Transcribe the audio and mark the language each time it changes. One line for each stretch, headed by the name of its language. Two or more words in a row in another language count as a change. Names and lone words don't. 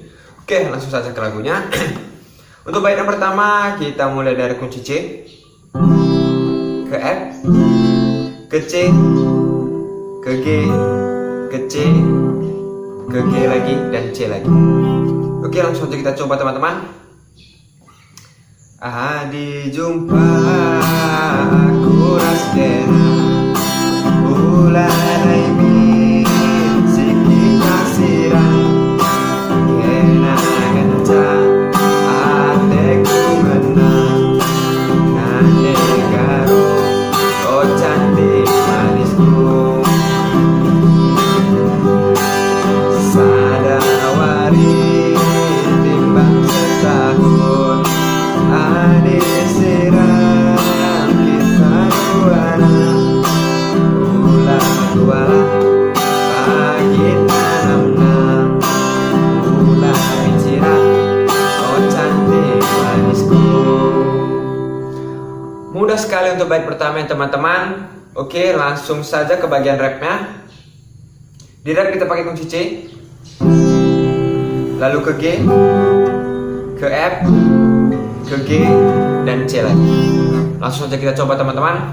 Indonesian: Oke, langsung saja ke lagunya. Untuk bait yang pertama kita mulai dari kunci C, ke F, ke C, ke G, ke C, ke G lagi, dan C lagi. Oke, langsung saja kita coba teman-teman.
Batak Karo: Adi jumpa aku raskena ulai min siki kasiran kena genca ateku menang nande karo oh
Indonesian: cantik manisku
Batak Karo: sadawari timbang setahun ade siram kita duana ulah dua pagi tanam ulah bicara oh
Indonesian: cantik manisku. Mudah sekali untuk bait pertama teman-teman. Oke, langsung saja ke bagian rapnya. Di rap kita pakai kunci C, lalu ke G, ke F, ke G, dan C lagi. Langsung saja kita coba teman-teman.